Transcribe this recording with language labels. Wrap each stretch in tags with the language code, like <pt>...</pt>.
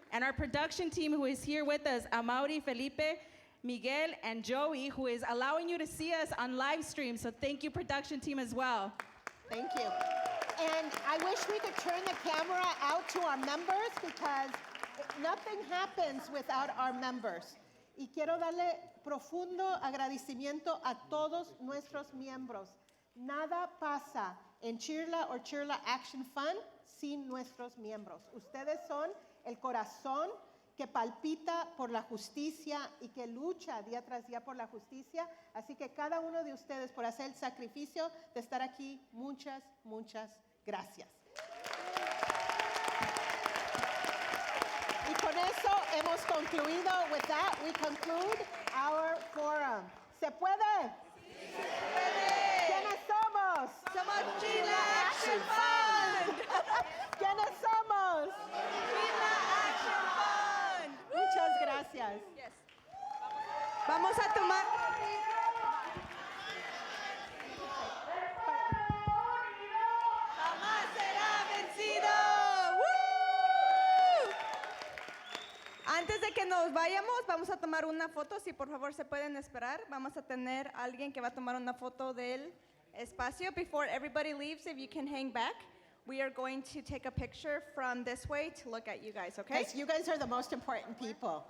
<en>And our production team, who is here with us, Amaury, Felipe, Miguel, and Joey, who is allowing you to see us on live stream. So thank you, production team, as well. Thank you. And I wish we could turn the camera out to our members because nothing happens without our members.</en> <es>Y quiero darle profundo agradecimiento a todos nuestros miembros. Nada pasa en Chirla or Chirla Action Fund sin nuestros miembros. Ustedes son el corazón que palpita por la justicia y que lucha día tras día por la justicia. Así que cada uno de ustedes por hacer el sacrificio de estar aquí, muchas, muchas gracias. Y con eso hemos concluido.</es> <en>With that, we conclude our forum.</en> <es>¿Se puede? Sí, se puede. ¿Quiénes somos? Somos Chirla Action Fund. ¿Quiénes somos? Chirla Action Fund. Muchas gracias.</es> <en>Yes.</en> <es>Vamos a tomar... Jamás será vencido. ¡Woo! Antes de que nos vayamos, vamos a tomar una foto. Si por favor se pueden esperar, vamos a tener a alguien que va a tomar una foto del espacio.</es> <en>Before everybody leaves, if you can hang back. We are going to take a picture from this way to look at you guys, okay? Because you guys are the most important people.</en>